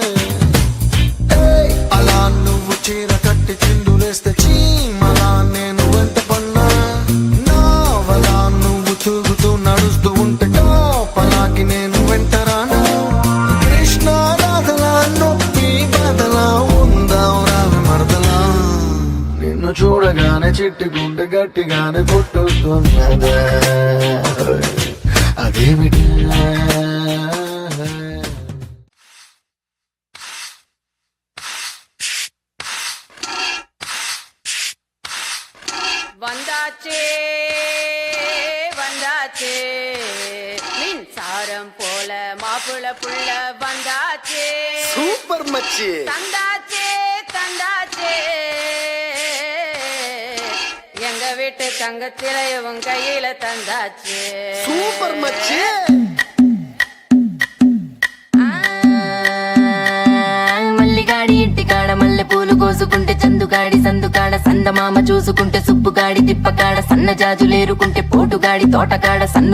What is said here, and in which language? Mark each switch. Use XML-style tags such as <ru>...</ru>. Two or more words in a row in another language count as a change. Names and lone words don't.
<te>అలా నువ్వు చీర కట్టి చిందులేస్తే చీమలా నేను వెంట పన్నా నావలా నువ్వు తూగుతూ నడుస్తూ ఉంటే పలాకి నేను వెంటరానా కృష్ణ రాధలా నొప్పి బాధలా ఉందాం రావ మరదలా నిన్ను చూడగానే చిట్టి గుండె గట్టిగానే కొట్టుకున్నదే అదేమిటి</te> <ta>வந்தாச்சே வந்தாச்சே மின்சாரம் போல மாப்பிள புள்ள வந்தாச்சே</ta> <te>సూపర్ మచ్చి</te> <ta>தந்தாச்சே தந்தாச்சே எங்க வீட்டு தங்கச்சிலைய உன் கையில தந்தாச்சே</ta> <te>సూపర్ మచ్చి మల్లిగాడి ఇంటికాడ మల్లె పూలు కోసుకుంటే చందుగాడి సందుకాడ సందమామ చూసుకుంటే సుబ్బుగాడి తిప్పకాడ సన్న జాజులేరుకుంటే పోటుగాడి తోటకాడ సన్ను</te>